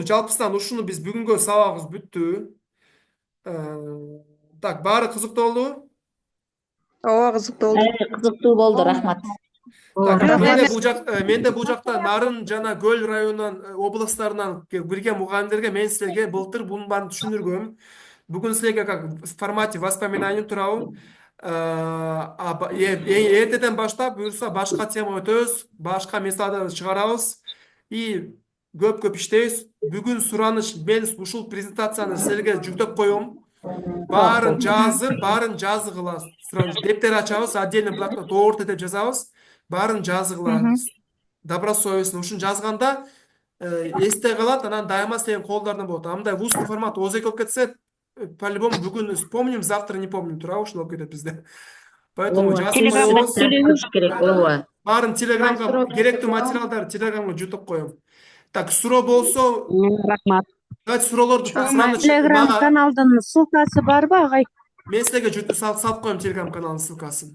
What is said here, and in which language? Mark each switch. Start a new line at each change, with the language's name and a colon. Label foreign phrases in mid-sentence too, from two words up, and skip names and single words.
Kyrgyz: Жалпысынан ушуну биз бүгүнгө сабагыбыз бүттү. Так, баары кызыктуу болдубу? Ооба, кызыктуу болду. Кызыктуу болду, рахмат. Так, менде бул жакта Нарын жана Көл районунан, областарынан кирген мугалимдерге мен силерге былтыр бунун баарын түшүндүргөм. Бүгүн силерге
Russian: как в формате воспоминаний турабы.
Kyrgyz: Эртеден баштап буюрса башка тема өтөбүз, башка мисалдар чыгарабыз и көп иштейбиз. Бүгүн сураныш, мен ушул презентацияны силерге жүктөп коем. Баарын жазгыла. Дептер ачабыз,
Russian: отдельный блокнот
Kyrgyz: орто деп жазабыз. Баарын жазгыла. Добросовестно. Ушун жазганда эсте калат, анан дайыма сенин колдордон болот. Андай
Russian: в устный формат
Kyrgyz: озек болуп кетсе,
Russian: по-любому бүгүн вспомним, завтра не помним.
Kyrgyz: Туурабы, ушул болуп кетет бизде. Поэтому Сүйлөбүш керек, ооба. баарын телеграмга, керектүү материалдарды телеграмга jutуп коем. Так, суроо болсо, Рахмат. давайте суроолорду Телеграм каналдын ссылкасы барбы, агай? мен силерге jutуп салып коем телеграм каналдын ссылкасын.